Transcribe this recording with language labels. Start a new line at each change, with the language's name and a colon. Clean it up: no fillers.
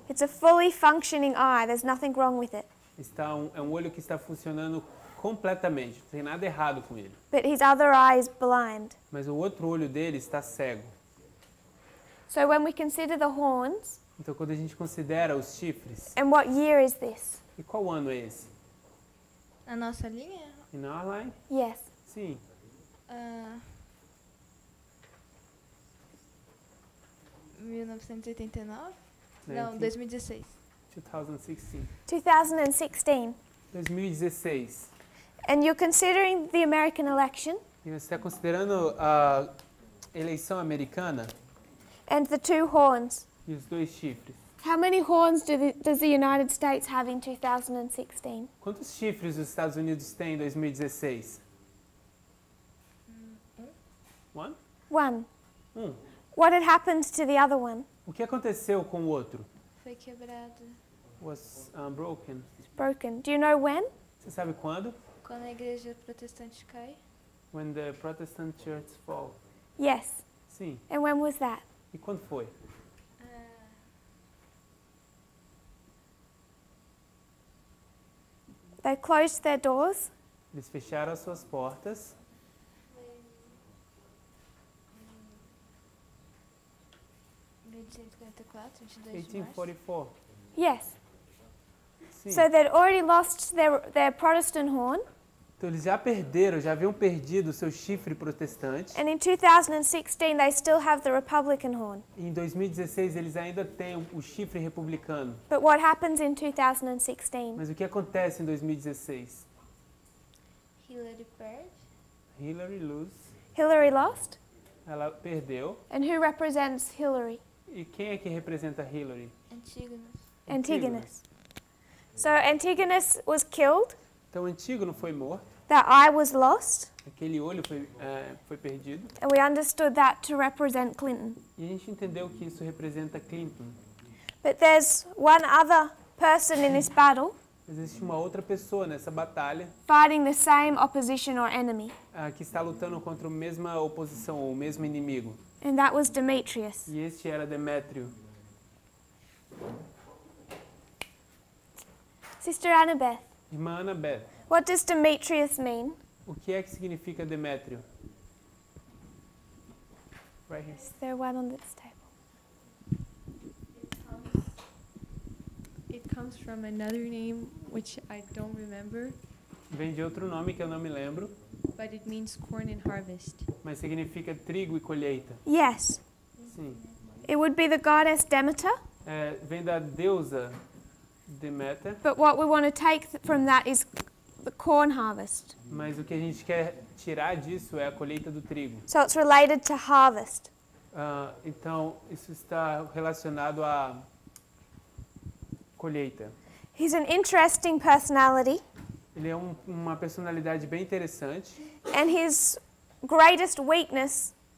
English: It's a fully functioning eye. There's nothing wrong with it.
Portuguese: É um olho que está funcionando completamente, não tem nada errado com ele.
English: But his other eye is blind.
Portuguese: Mas o outro olho dele está cego.
English: So when we consider the horns,
Portuguese: Então quando a gente considera os chifres,
English: and what year is this?
Portuguese: e qual ano é esse? A nossa linha?
English: In our line? Yes.
Portuguese: Sim. Ah, 1989? Não, 2016. 2016. 2016. 2016.
English: And you're considering the American election
Portuguese: E você está considerando a eleição americana
English: and the two horns.
Portuguese: e os dois chifres.
English: How many horns does the United States have in 2016?
Portuguese: Quantos chifres os Estados Unidos têm em 2016?
English: One? One.
Portuguese: Um.
English: What had happened to the other one?
Portuguese: O que aconteceu com o outro? Foi quebrada.
English: Was broken. It's broken. Do you know when?
Portuguese: Você sabe quando? Quando a igreja protestante cai?
English: When the Protestant Church fall. Yes.
Portuguese: Sim.
English: And when was that?
Portuguese: E quando foi?
English: They closed their doors
Portuguese: Eles fecharam as suas portas. Em 1844, 22 de março. 1844.
English: Yes.
Portuguese: Sim.
English: So they'd already lost their Protestant horn,
Portuguese: Então eles já perderam, já haviam perdido o seu chifre protestante.
English: and in 2016 they still have the Republican horn.
Portuguese: E em 2016 eles ainda têm o chifre republicano.
English: But what happens in 2016?
Portuguese: Mas o que acontece em 2016? Hillary perde.
English: Hillary lose. Hillary lost?
Portuguese: Ela perdeu.
English: And who represents Hillary?
Portuguese: E quem é que representa Hillary? Antígonas.
English: Antigonus. So Antigonus was killed,
Portuguese: Então Antígono foi morto.
English: that eye was lost,
Portuguese: Aquele olho foi perdido.
English: and we understood that to represent Clinton.
Portuguese: E a gente entendeu que isso representa Clinton.
English: But there's one other person in this battle
Portuguese: Mas existe uma outra pessoa nessa batalha
English: fighting the same opposition or enemy,
Portuguese: que está lutando contra a mesma oposição ou o mesmo inimigo.
English: and that was Demetrius.
Portuguese: E este era Demétrio.
English: Sister Annabeth,
Portuguese: Irmã Annabeth,
English: what does Demetrius mean?
Portuguese: o que é que significa Demétrio?
English: Right here. Is there one on this table? It comes from another name which I don't remember,
Portuguese: Vem de outro nome que eu não me lembro,
English: but it means corn and harvest.
Portuguese: mas significa trigo e colheita.
English: Yes.
Portuguese: Sim.
English: It would be the goddess Demeter,
Portuguese: Vem da deusa Deméter,
English: but what we want to take from that is the corn harvest.
Portuguese: mas o que a gente quer tirar disso é a colheita do trigo.
English: So it's related to harvest.
Portuguese: Então, isso está relacionado à colheita.
English: He's an interesting personality,
Portuguese: Ele é uma personalidade bem interessante.
English: and his greatest weakness